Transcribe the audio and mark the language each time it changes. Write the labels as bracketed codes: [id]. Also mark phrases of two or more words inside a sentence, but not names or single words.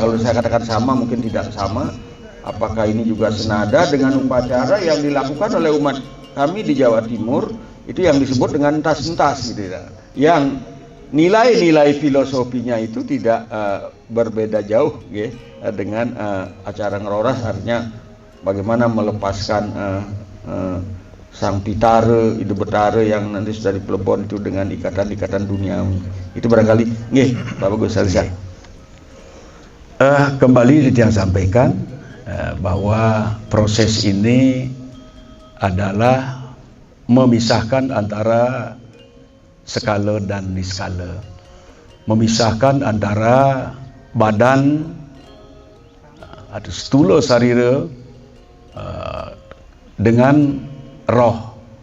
[id] Kalau saya katakan sama, mungkin tidak sama. Apakah ini juga senada dengan upacara yang dilakukan oleh umat kami di Jawa Timur, itu yang disebut dengan entas-entas gitu ya, yang nilai-nilai filosofinya itu tidak berbeda jauh ya, dengan acara ngeroras, artinya bagaimana melepaskan sang pitare, ide betare yang nanti sudah di Pelebon itu dengan ikatan-ikatan duniawi. Itu barangkali Bapak Gus Salisa. Kembali yang sampaikan bahwa proses ini adalah memisahkan antara skala dan niskala, memisahkan antara badan atau stula sarira dengan roh.